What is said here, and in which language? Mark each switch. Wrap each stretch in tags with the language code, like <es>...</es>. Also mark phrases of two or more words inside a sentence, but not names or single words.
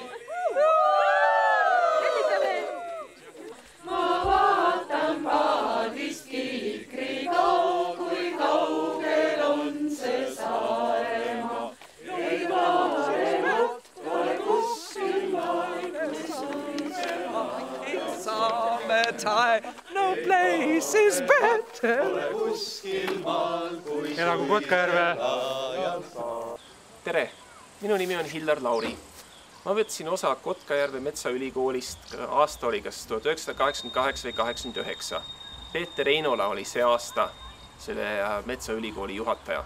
<et>Ma vaatan paadist Kiikriga, kui kaugel on see Saaremaa. Ei paremat pole kuskil maailmas on see maa.</et> <en>Summertime, no place is better.</en> <et>Pole kuskil maal kui Elagu Kotkajärve! Tere! Minu nimi on Hillar Lauri. Ma võtsin osa Kotkajärve Metsaülikoolist, aasta oli kas 1988 või 89. Peeter Einola oli see aasta selle Metsaülikooli juhataja.</et>